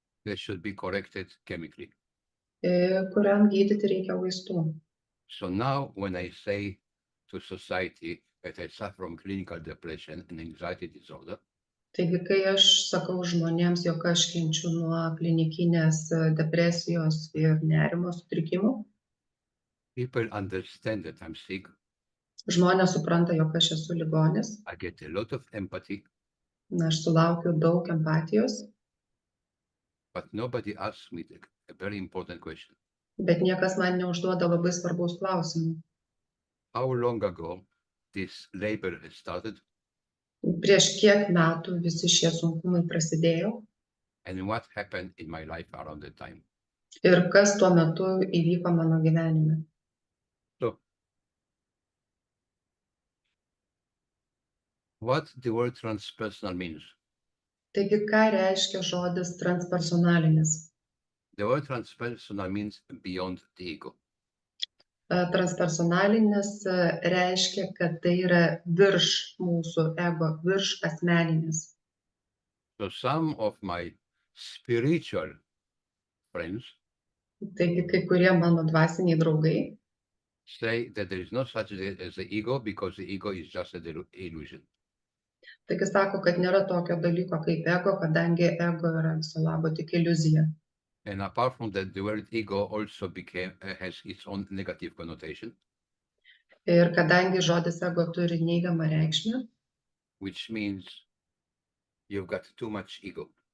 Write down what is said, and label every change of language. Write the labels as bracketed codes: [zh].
[en] that should be corrected chemically. [lt] kuriam gydyti reikia vaistų. [en] So now when I say to society that I suffer from clinical depression and anxiety disorder, [lt] Taigi, kai aš sakau žmonėms, jog aš kenčiu nuo klinikinės depresijos ir nerimo sutrikimų, [en] people understand that I'm sick. [lt] žmonės supranta, jog aš esu ligonis, [en] I get a lot of empathy, [lt] aš sulaukiu daug empatijos, [en] but nobody asks me a very important question. [lt] bet niekas man neužduoda labai svarbaus klausimų. [en] How long ago this labor has started, [lt] Prieš kiek metų visi šie sunkumai prasidėjo [en] and what happened in my life around that time? [lt] ir kas tuo metu įvyko mano gyvenime. [en] So, what the word transpersonal means? [lt] Taigi, ką reiškia žodis transpersonalinis? [en] The word transpersonal means beyond the ego. [lt] Transpersonalinis reiškia, kad tai yra virš mūsų ego, virš asmeninis. [en] So some of my spiritual friends [lt] Taigi, kai kurie mano dvasiniai draugai [en] say that there is no such thing as the ego because the ego is just an illusion. [lt] taigi sako, kad nėra tokio dalyko kaip ego, kadangi ego yra viso labo tik iliuzija. [en] And apart from that, the word ego also has its own negative connotation, [lt] Ir kadangi žodis ego turi neigiamą reikšmę, [en] which means you've got too much ego.